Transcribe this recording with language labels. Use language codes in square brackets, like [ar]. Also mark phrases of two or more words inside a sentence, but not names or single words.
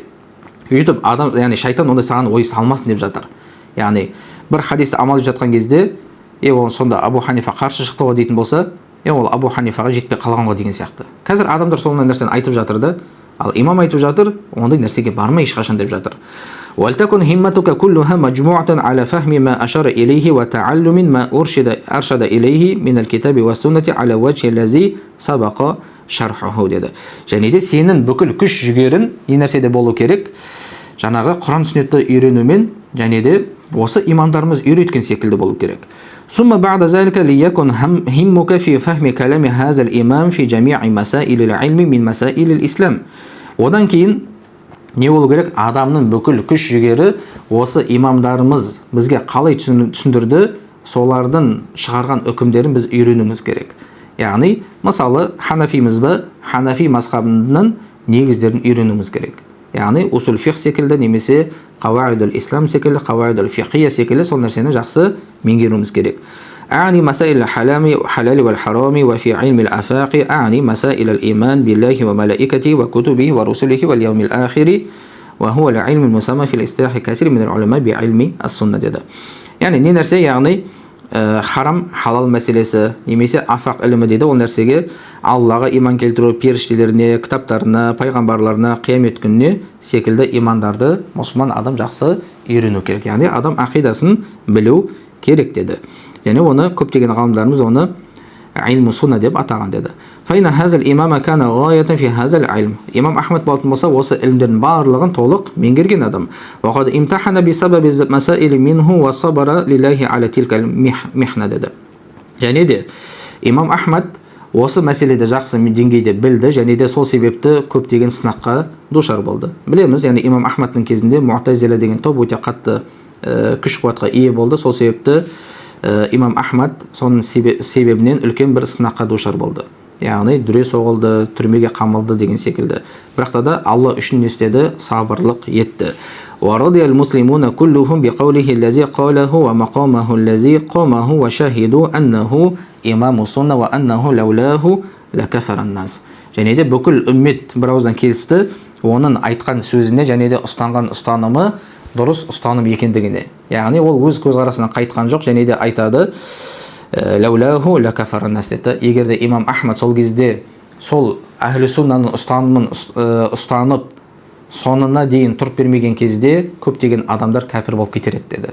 [kk] Өйтіп адам, яғни шайтан ондай саған ой салмасын деп жатыр. Яғни бір хадисті амал етіп жатқан кезде, ол сонда Абу Ханифа қарсы шықты ғой дейтін болса, ол Абу Ханифаға жетпей қалған ғой деген сияқты. Қазір адамдар сондай нәрсені айтып жатыр да, ал имам айтып жатыр, ондай нәрсеге барма ешқашан деп жатыр. [ar] وَلْتَكُنْ هِمَّتُكَ كُلُّهَا مَجْمُوعَةً عَلَى فَهْمِ مَا أَشَرَ إِلَيْهِ وَتَعَلُّمٍ مَا أَرْشَدَ إِلَيْهِ مِنَ الْكِتَابِ وَالسُّنَّةِ عَلَى وَجْهِ الَّذِي سَبَقَ شَرْحُهُ деді. [kk] Және де сенің бүкіл күш жігерін не нәрседе болу керек? Жаңағы Құран сүннетті үйренумен, және де осы имамдарымыз үйреткен секілді болу керек. [ar] ثم بعد ذلك ليكن همك في فهم كلام هذا الإمام في جميع مسائل العلم من مسائل الإسلام. [kk] Одан кейін не болу керек? Адамның бүкіл күш жігері осы имамдарымыз бізге қалай түсіндірді, солардың шығарған үкімдерін біз үйренуіміз керек. Яғни, мысалы, Ханафиміз бе, Ханафи мазхабының негіздерін үйренуіміз керек. Яғни, [ar] أصول الفقه [kk] секілді немесе [ar] قواعد الإسلام [kk] секілді, [ar] القواعد الفقهية [kk] секілді сол нәрсені жақсы меңгеруіміз керек. [ar] أعني مسائل الحلال والحرام وفي علم الآفاق أعني مسائل الإيمان بالله وملائكته وكتبه ورسله واليوم الآخر وهو العلم المسمى في الاصطلاح كثير من العلماء بعلم السنة دеді. [kk] Яғни не нәрсе? Яғни харам, халал мәселесі, немесе афақ ілімі дейді. Ол нәрсеге Аллаға иман келтіру, періштелеріне, кітаптарына, пайғамбарларына, қиямет күніне секілді имандарды мұсылман адам жақсы үйрену керек. Яғни адам ақидасын білу керек деді. Яғни оны көптеген ғалымдарымыз оны [ar] علم السنة [kk] деп атаған деді. [ar] فإن هذا الإمام كان غاية في هذا العلم. [kk] Имам Ахмад болатын болса, осы ілімдердің барлығын толық меңгерген адам. [ar] وقد امتحن بسبب مسائل منه وصبر لله على تلك المحنة деді. [kk] Және де имам Ахмад осы мәселеде жақсы деңгейде білді, және де сол себепті көптеген сынаққа душар болды. Білеміз, яғни имам Ахмадтың кезінде Муътазила деген топ өте қатты күш қуатқа ие болды. Сол себепті имам Ахмад соның себебінен үлкен бір сынаққа душар болды. Яғни дүре соғылды, түрмеге қамалды деген секілді. Бірақ та Алла үшін не істеді? Сабырлық етті. [ar] وَرَضِيَ الْمُسْلِمُونَ كُلُّهُمْ بِقَوْلِهِ الَّذِي قَالَهُ وَمَقَامَهُ الَّذِي قَامَهُ وَشَهِدُوا أَنَّهُ إِمَامُ السُنَّةِ وَأَنَّهُ لَوْلَاهُ لَكَفَرَ النَّاسُ. [kk] Және де бүкіл үммет бір ауыздан келісті оның айтқан сөзіне, және де ұстанған ұстанымы дұрыс ұстаным екендігіне. Яғни ол өз көзқарасынан қайтқан жоқ, және де айтады [ar] لولاه لكفر الناس [kk] деді. Егер де имам Ахмад сол кезде сол әхлі суннаның ұстанымын ұстанып сонына дейін тұрып бермеген кезде көптеген адамдар кәпір болып кетер еді деді.